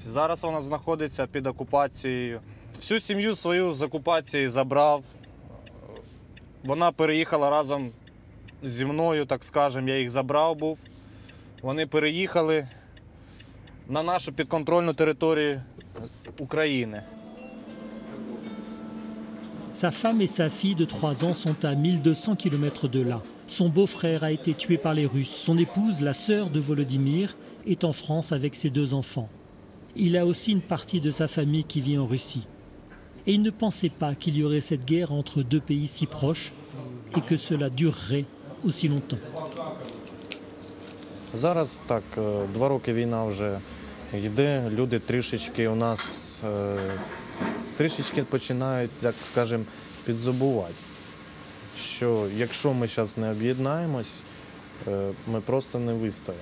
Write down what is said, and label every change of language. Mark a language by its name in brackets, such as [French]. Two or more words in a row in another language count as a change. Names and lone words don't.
[Ukrainian] Зараз вона знаходиться під окупацією. Всю сім'ю свою з окупації забрав. Вона переїхала разом зі мною, так скажемо, я їх забрав був. Вони переїхали на нашу підконтрольну територію України. [French] Sa femme et sa fille de 3 ans sont à 1200 km de là. Son beau-frère a été tué par les Russes. Son épouse, la sœur de Volodymyr, est en France avec ses 2 enfants. Il a aussi une partie de sa famille qui vit en Russie. Et il ne pensait pas qu'il y aurait cette guerre entre 2 pays si proches et que cela durerait aussi longtemps. [Ukrainian] Зараз так, 2 роки війна вже йде, люди трішечки у нас трішечки починають, так скажемо, підзабувати, що якщо ми зараз не об'єднаємось, ми просто не вистоїмо.